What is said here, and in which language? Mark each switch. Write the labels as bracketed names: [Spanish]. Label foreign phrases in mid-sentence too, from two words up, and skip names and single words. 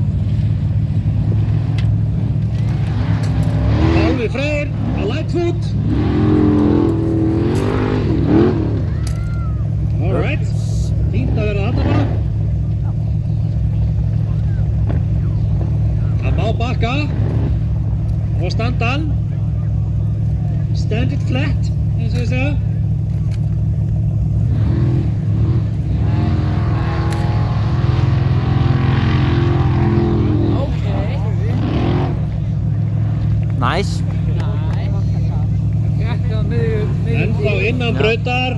[Icelandic] Álfi Freyr á Lightfoot. Alright, fínt að vera þarna bara. Það má bakka og standa hann. [English] Stand it flat, [Icelandic] eins og ég segja. Nice. Ennþá innan brautar.